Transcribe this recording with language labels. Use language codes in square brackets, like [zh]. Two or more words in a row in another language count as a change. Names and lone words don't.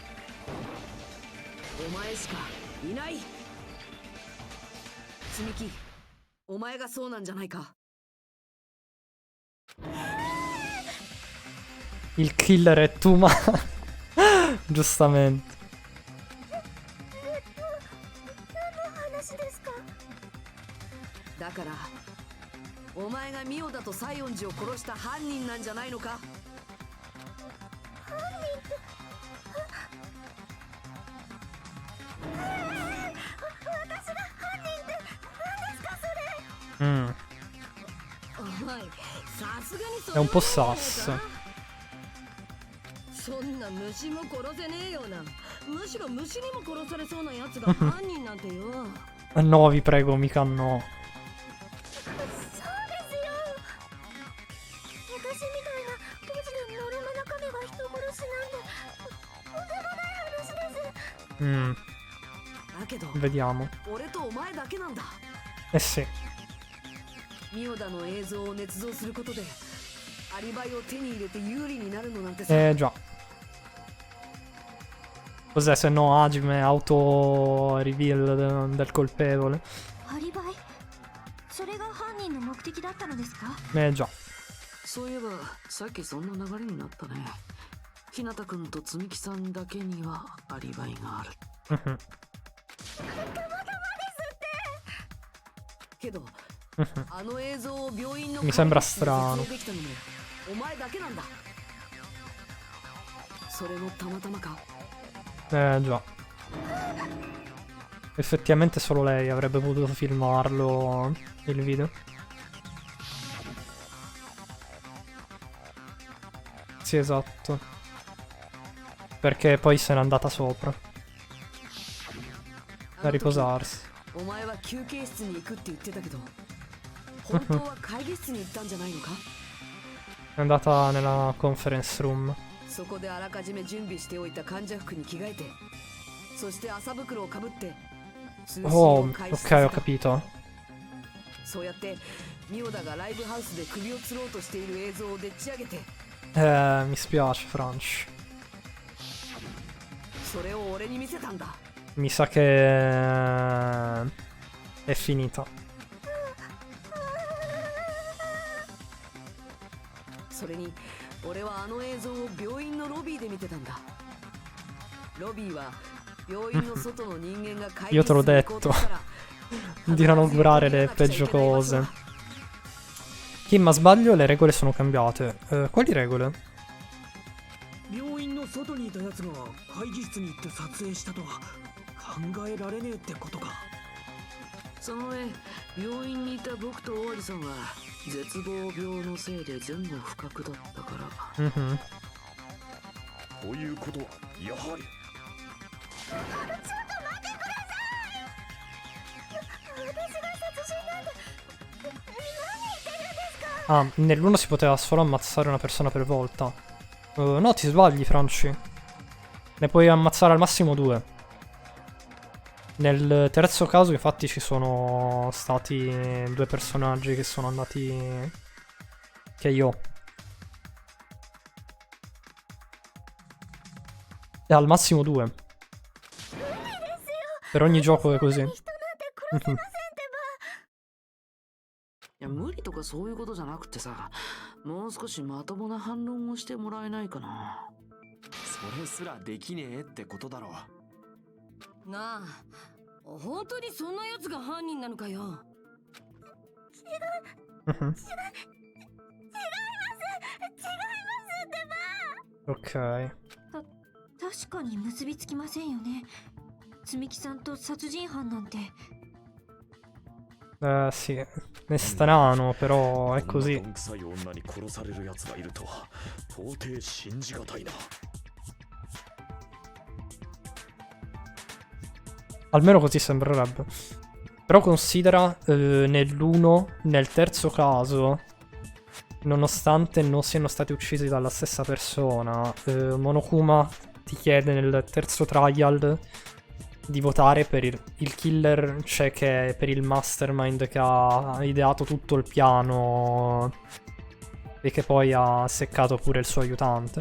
[ja] お前しかいない。積み木、お前がそうなんじゃないか。 [it] Il killer è tu, ma... Giustamente. [ja] だからお前がミオだと西園寺を殺した犯人なんじゃないのか。 Mm. おい、さすがにそ [it] È un po' sass. [ja] そんな虫も殺せねえよな。むしろ虫にも殺されそうなやつが犯人なんてよ。 [it] No, vi prego, mica no. [ja] そうですよ。私みたいなポジのノルマの亀が人殺しなんてとんでもない話です。だけど [it] Vediamo. [ja] 俺とお前だけなんだ。 [it] Eh sì. [ja] ミオダの映像を捏造することでアリバイを手に入れて有利になるのなんてさ。 [it] Già. Cos'è se no Hajime [en] auto reveal [it] del colpevole? [ja] アリバイ？それが犯人の目的だったのですか？ [it] Già. [ja] そういえばさっきそんな流れになったね。日向くんと積木さんだけにはアリバイがある。 Mhm. けどあの映像を病院の [it] Mi sembra strano. [ja] できたのもお前だけなんだ。それもたまたまか。 [it] Già. Effettivamente solo lei avrebbe potuto filmarlo il video. Sì, esatto. Perché poi se n'è andata sopra. A riposarsi. [ja] お前は休憩室に行くって言ってたけど、本当は会議室に行ったんじゃないのか？ [it] È andata nella [en] conference room. [ja] そこであらかじめ準備しておいた患者服に着替えて、そして麻袋をかぶって通信 [it] Oh, [ja] を開始 [it] ok, [ja] させ [it] ho [ja] た。 [it] capito. [ja] そうやってミオダがライブハウスで首を吊ろうとしている映像をでっち上げて、 [it] Mi spiace, Franch. [ja] それを俺に見せたんだ。 [it] Mi sa che è finita. [ja] それに俺はあの映像を病院のロビーで見てたんだ。ロビーは病院の外の人間が会議 [it] Io te l'ho [ja] 室に行こうとしたら [it] Di non augurare le peggio cose. Kim, ma sbaglio, le regole sono cambiate. Quali regole? [ja] 病院の外にいたやつが会議室に行って撮影したとは考えられねえってことか。その上病院にいた僕と尾張さんは絶望病のせいで全部不覚だったから。 Mhm. ということはやはり私が殺人なんて [it] Ah, nell'1 si poteva solo ammazzare una persona per volta. No, ti sbagli, Franci. Ne puoi ammazzare al massimo 2. Nel terzo caso, infatti, ci sono stati 2 personaggi che sono andati... che io. E al massimo 2. Per ogni gioco è così. [ja] いや無理とかそういうことじゃなくてさ、もう少しまともな反論をしてもらえないかな。それすらできねえってことだろ。なあ、本当にそんな奴が犯人なのかよ。 [it] Ok. [ja] 確かに結びつきませんよね。積木さんと殺人犯なんて。 [it] Sì, è strano, però è così. Almeno così sembrerebbe. Però considera nell'1, nel terzo caso, nonostante non siano stati uccisi dalla stessa persona, Monokuma ti chiede nel terzo trial di votare per il killer, cioè che è per il mastermind che ha ideato tutto il piano e che poi ha seccato pure il suo aiutante.